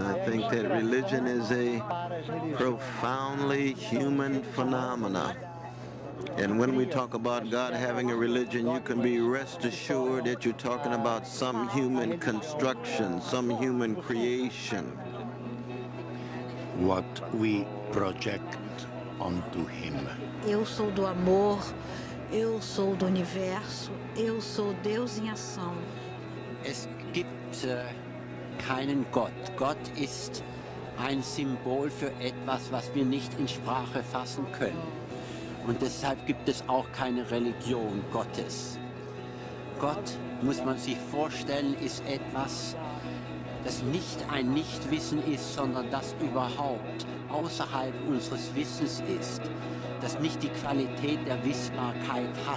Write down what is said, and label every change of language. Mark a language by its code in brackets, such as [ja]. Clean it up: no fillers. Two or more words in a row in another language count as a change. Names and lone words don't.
[en] I think that religion is a profoundly human phenomena. And when we talk about God having a religion, you can be rest assured that you're talking about some human construction, some human creation. What we project onto Him. [pt] Eu sou do amor, eu sou do universo, eu sou Deus em ação. [de] Es gibt keinen Gott. Gott ist ein Symbol für etwas, was wir nicht in Sprache fassen können. Und deshalb gibt es auch keine Religion Gottes. Gott, muss man sich vorstellen, ist etwas, das nicht ein Nichtwissen ist, sondern das überhaupt außerhalb unseres Wissens ist, das nicht die Qualität der Wissbarkeit hat.